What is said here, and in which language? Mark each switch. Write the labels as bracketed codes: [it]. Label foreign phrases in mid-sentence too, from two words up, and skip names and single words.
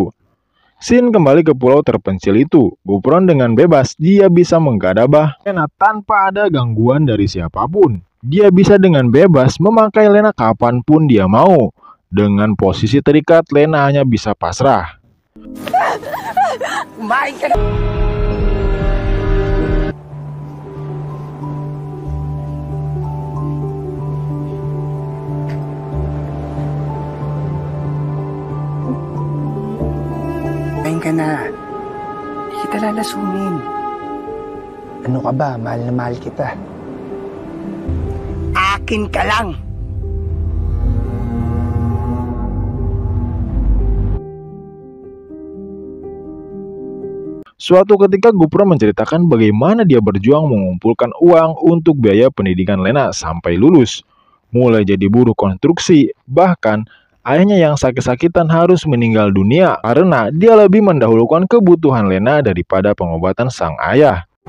[id] Sin kembali ke pulau terpencil itu. Gufron dengan bebas dia bisa menggadabah Lena tanpa ada gangguan dari siapapun. Dia bisa dengan bebas memakai Lena kapanpun dia mau. Dengan posisi terikat, Lena hanya bisa pasrah. [tl] Kumain ka na! kumain ka na. Hindi kita lalasunin. Ano ka ba? Mahal na mahal kita. Akin ka lang! [id] Suatu ketika Gufron menceritakan bagaimana dia berjuang mengumpulkan uang untuk biaya pendidikan Lena sampai lulus. Mulai jadi buruh konstruksi, bahkan ayahnya yang sakit-sakitan harus meninggal dunia karena dia lebih mendahulukan kebutuhan Lena daripada pengobatan sang ayah.